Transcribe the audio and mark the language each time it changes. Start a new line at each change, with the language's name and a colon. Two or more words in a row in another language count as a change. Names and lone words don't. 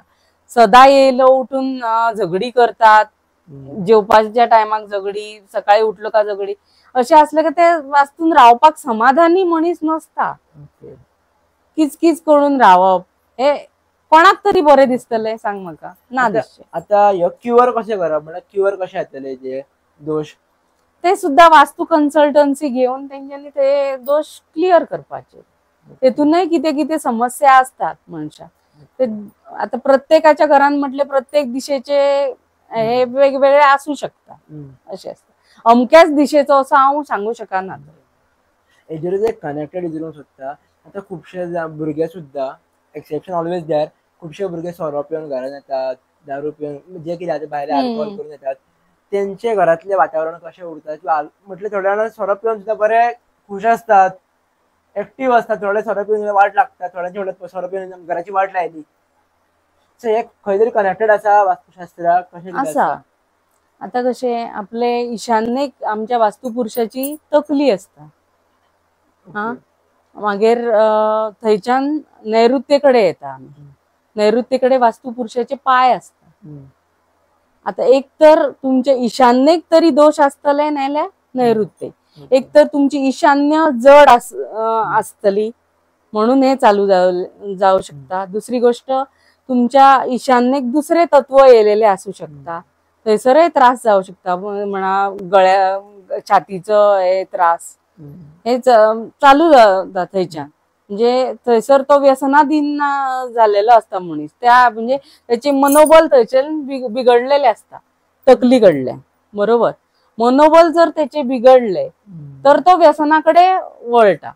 Konkani: सदा येयलो उठून झगडी करतात, जेवपाच्या टायमाक झगडी, सकाळी उठलो का झगडी, अशें असले का ते वास्तून रावपाक समाधानी मनीस नसता. किचकिच करून रावप हे कोणाक तरी बरें दिसतले सांग म्हाका? ना दिसचे. आता ह्यो क्युअर कशें करप म्हणजे क्युअर कशें येतले जे दोष? ते सुद्धा वास्तू कन्सल्टन्सी घेऊन त्यांच्यानी ते दोष क्लिअर करपाचे. तेतूनही किती किती समस्या असतात मनशा. ते आता प्रत्येकाच्या घरान म्हटले प्रत्येक दिशेचे हे वेगवेगळे असू शकतात असे असतात. अमक्याच दिशेचो असं हांव सांगू शकना. हेजेरूच एक कनेक्टेड विचारूंक सोदता. आता खुबशे भुरगे सुद्धा,
English: exception always there,
Konkani: खुबशे भुरगे सोरो पिवन घरान येतात, दारू पिवन जे कितें भायर अल्कोहोल करून येतात. तेंचे घरातले वातावरण कशें उरता किंवा म्हटल्यार थोड्या जाणां सोरो पिवन सुद्धा बरे खुश असतात, एक्टिव्ह असतात. थोडे सोरो पिवन वाट लागतात, थोड्यांचे म्हणटात सोरो पिवन घराची वाट लायली. सो हे खंय तरी कनेक्टेड आसा वास्तुशास्त्राक कशें आसा. आता कशे आपले ईशान्येक आमच्या वास्तुपुरुषाची तकली असता. मागीर थंयच्यान नैऋत्येकडे येता. नैऋत्येकडे वास्तुपुरुषाचे पाय असतात. आता एक तर तुमचे ईशान्येक तरी दोष असतले नाल्यार नैऋत्येक. एक तर तुमची ईशान्य जड असतली म्हणून हे चालू जाऊ शकता. दुसरी गोष्ट तुमच्या ईशान्येक दुसरे तत्व येलेले असू शकता, थंयसरय त्रास जाऊ शकता. म्हणा गळ्या छातीचं हे त्रास हे चालू जाता थंयच्यान. म्हणजे थंयसर तो व्यसनाधीन झालेलो असता मनीस. त्या म्हणजे त्याचे मनोबल थंयच्यान बिघडलेले असता तकली कडल्यान. बरोबर. मनोबल जर त्याचे बिघडले तर तो व्यसनाकडे वळटा.